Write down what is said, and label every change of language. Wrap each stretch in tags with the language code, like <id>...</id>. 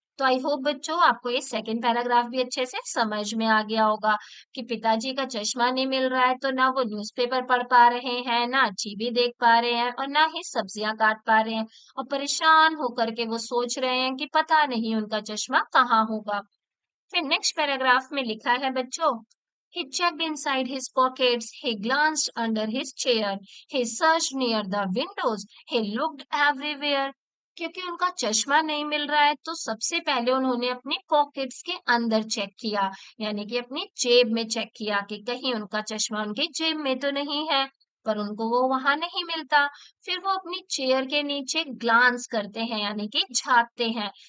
<hi>तो</hi> <en>I hope</en> <hi>बच्चों आपको ये सेकंड पैराग्राफ भी अच्छे से समझ में आ गया होगा कि पिताजी का चश्मा नहीं मिल रहा है, तो ना वो न्यूज़पेपर पढ़ पा रहे हैं, ना टीवी देख पा रहे हैं, और ना ही सब्जियां काट पा रहे हैं। और परेशान होकर के वो सोच रहे हैं कि पता नहीं उनका चश्मा कहाँ होगा। फिर नेक्स्ट पैराग्राफ में लिखा है बच्चों,</hi> <en>he checked inside his pockets, he glanced under his chair, he searched near the windows, he looked everywhere।</en> <hi>क्योंकि उनका चश्मा नहीं मिल रहा है, तो सबसे पहले उन्होंने अपनी पॉकेट्स के अंदर चेक किया, यानी कि अपनी जेब में चेक किया कि कहीं उनका चश्मा उनकी जेब में तो नहीं है। पर उनको वो वहां नहीं मिलता। फिर वो अपनी चेयर के नीचे ग्लांस करते हैं, यानी कि झांकते हैं।</hi>